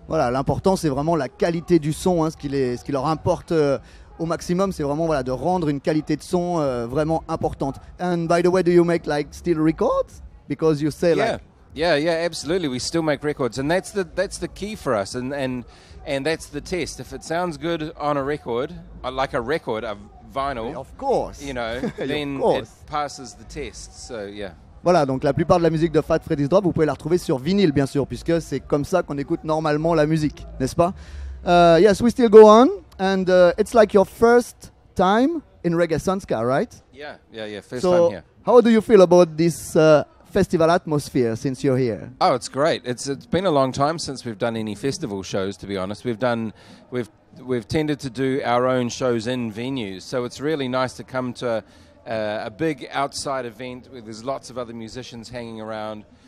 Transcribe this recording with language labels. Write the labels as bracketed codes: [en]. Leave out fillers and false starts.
[fr] Voilà, l'important c'est vraiment la qualité du son, hein, ce qui leur importe au maximum, c'est vraiment voilà, de rendre une qualité de son vraiment importante. [en] And by the way, do you make like still records? Because you say like... Yeah, absolutely. We still make records, and that's the key for us, and that's the test. If it sounds good on a record, like a vinyl, of course, you know, then it passes the test. So yeah. [fr] Voilà, donc la plupart de la musique de Fat Freddy's Drop, vous pouvez la retrouver sur vinyle, bien sûr, puisque c'est comme ça qu'on écoute normalement la musique, n'est-ce pas? [en] Yes, we still go on, and it's like your first time in Reggae Sun Ska, right? Yeah, first time here. How do you feel about this festival atmosphere since you're here? Oh, it's great. It's been a long time since we've done any festival shows, to be honest. We've tended to do our own shows in venues, so it's really nice to come to a big outside event where there's lots of other musicians hanging around.